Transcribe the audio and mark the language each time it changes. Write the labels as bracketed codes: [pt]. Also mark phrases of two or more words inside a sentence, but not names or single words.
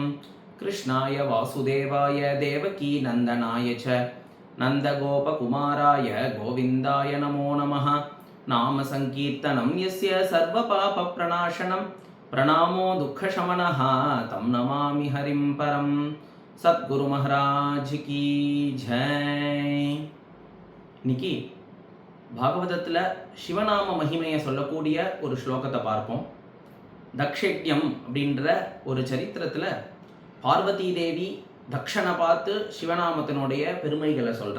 [sa] कृष्णाय वासुदेवाय देवकी नन्दनाय च नन्दगोपकुमाराय गोविन्दाय नमो नमः। नाम संकीर्तनं यस्य सर्वपापप्रणाशनं प्रणामो दुःखशमनः तं नमामि हरिं परं। [hi] सद्गुरु महाराज की जय। [ta] இன்னைக்கு பாகவதத்தில் சிவநாம மகிமையை சொல்லக்கூடிய ஒரு ஸ்லோகத்தை பார்ப்போம். தக்ஷயஜ்ஞம் அப்படின்ற ஒரு சரித்திரத்தில் பார்வதி தேவி தக்ஷனை பார்த்து சிவநாமத்தினுடைய பெருமைகளை சொல்கிறா.